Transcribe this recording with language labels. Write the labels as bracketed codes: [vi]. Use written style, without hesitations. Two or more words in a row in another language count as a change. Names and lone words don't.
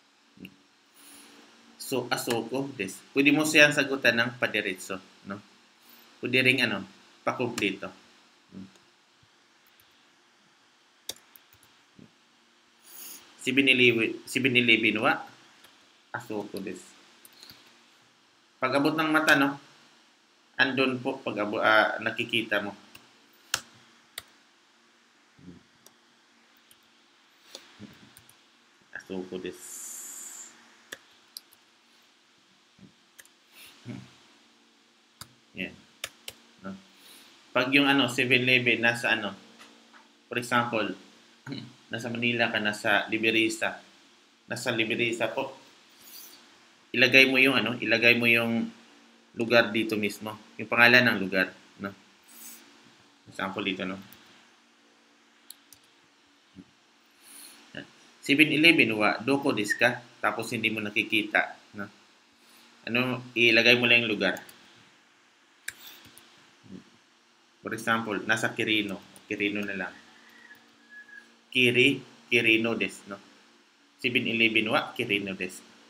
[ja] So, あそこです. [tl] Pwede mo siyang sagutan ng padiretso, no? pwede ring pakumpleto. [ja] 7-Eleven wa asoko desu. [tl] Pag abot ng mata, no? Andun po pag nakikita mo. [ja] あそこです. [tl] Yan. No? Pag yung 7-Eleven nasa [en] for example, [tl] nasa Manila ka, nasa Liberisa po, ilagay mo yung lugar dito mismo, yung pangalan ng lugar, no? Example dito, no? [ja] 7-Eleven wa doko desu ka, [tl] tapos hindi mo nakikita, no? Ilagay mo lang yung lugar. [en] For example, [tl] nasa Quirino na lang. [ja] Quirino desu, no? 7-Eleven wa Quirino desu.